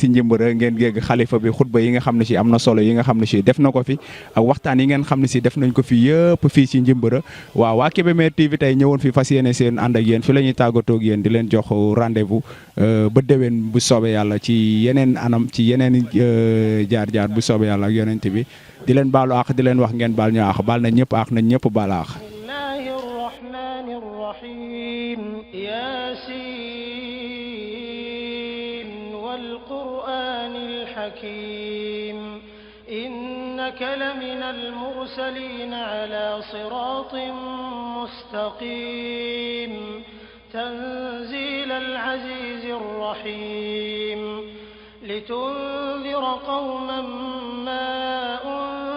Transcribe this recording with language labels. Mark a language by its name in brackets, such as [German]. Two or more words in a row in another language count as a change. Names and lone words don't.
[Wolof] Njëmbëra ngeen géeg xalifa bi xutba yi nga xam ne si am na solo yi nga xam ne si def na ko fi ak waxtaan yi ngeen xam ne si def nañ ko fi yëpp fii si Njëmbëra waaw waa Kébémer TV tey ñëwoon fi fas yéene seen ànd ak yéen fi la ñuy tàggatoo ak yéen di leen jox rendez-vous ba déwén bu soobee yàlla ci yeneen anam ci yeneen jaar bu soobee yàlla ak yonent bi di leen baalu àq di leen wax ngeen baal ñu àq baal nañ ñëpp àq nañ ñëpp baal àq [Arabic] بسم الله الرحمن الرحيم يس والقرآن الحكيم إنك لمن المرسلين على صراط مستقيم تنزيل العزيز الرحيم لتنذر قوما ما